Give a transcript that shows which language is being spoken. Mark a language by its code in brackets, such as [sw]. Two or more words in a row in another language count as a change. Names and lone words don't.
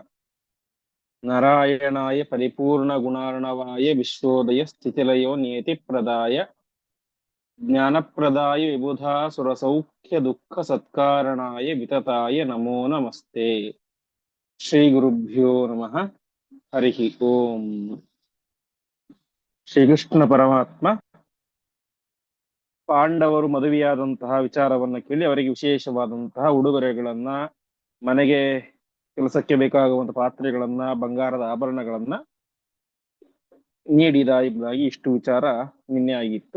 [sa] नारायणाय परिपूर्णगुणार्णवाय विश्वोदय स्थितिलयो नियतिप्रदाय ज्ञानप्रदाय विबुधासुरसौख्यदुःखसत्कारणाय वितताय नमो नमस्ते। श्रीगुरुभ्यो नमः। हरिः ओम। [kn] ಶ್ರೀಕೃಷ್ಣ ಪರಮಾತ್ಮ ಪಾಂಡವರು ಮದುವೆಯಾದಂತಹ ವಿಚಾರವನ್ನ ಕೇಳಿ ಅವರಿಗೆ ವಿಶೇಷವಾದಂತಹ ಉಡುಗೊರೆಗಳನ್ನ, ಮನೆಗೆ ಕೆಲಸಕ್ಕೆ ಬೇಕಾಗುವಂತಹ ಪಾತ್ರೆಗಳನ್ನ, ಬಂಗಾರದ ಆಭರಣಗಳನ್ನ ನೀಡಿದ ಎಂಬುದಾಗಿ ಇಷ್ಟು ವಿಚಾರ ನಿನ್ನೆ ಆಗಿತ್ತು.